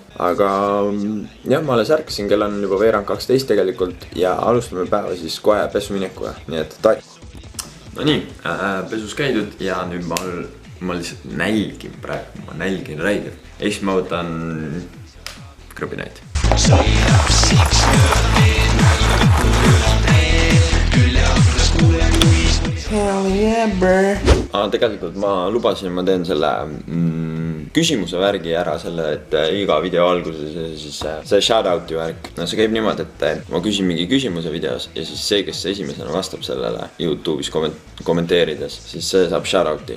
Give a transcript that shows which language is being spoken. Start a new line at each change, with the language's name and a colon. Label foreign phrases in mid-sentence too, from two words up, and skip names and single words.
Estonian: Aga jah, ma alles ärkasin, kell on juba veerand 12 tegelikult. Ja alustame päeva siis kohe pesuminekuga. Nii et tai. No nii, pesus käidud ja nüüd ma lihtsalt nälgin praegu. Ma nälgin räigelt. Ehk siis ma võtan krõbinaid.
English: Hell yeah, bro.
Estonian: Tegelikult ma lubasin, ma teen selle küsimuse värgi ära selle, et iga video alguses siis see shoutout'i värk. No see käib niimoodi, et ma küsin mingi küsimuse videos ja siis see, kes esimesena vastab sellele YouTube'is kommenteerides, siis see saab shoutout'i.